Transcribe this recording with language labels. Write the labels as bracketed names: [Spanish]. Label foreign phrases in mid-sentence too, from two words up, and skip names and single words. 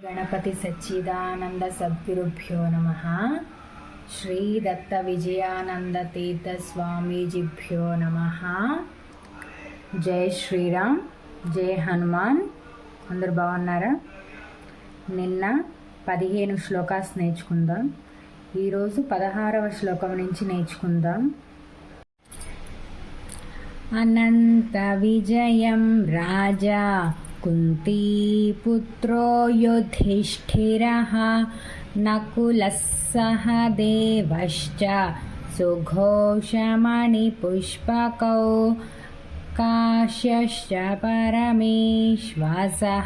[Sanskrit] गणपति सच्चिदानंद सद्गुरुभ्यो नमः। श्री दत्त विजयानंद तीर्थ स्वामीजीभ्यो नमः। जय श्रीराम, जय हनुमान। [Telugu] అందరూ బాగున్నారా? నిన్న 15 శ్లోకాస్ నేర్చుకుందాం. ఈరోజు 16వ శ్లోకం నుంచి నేర్చుకుందాం. [Sanskrit] అనంత విజయం రాజా कुन्तीपुत्रो युधिष्ठिरः नकुलः सह देवश्च सुघोषमणिपुष्पकौ काश्यश्च परमेश्वासः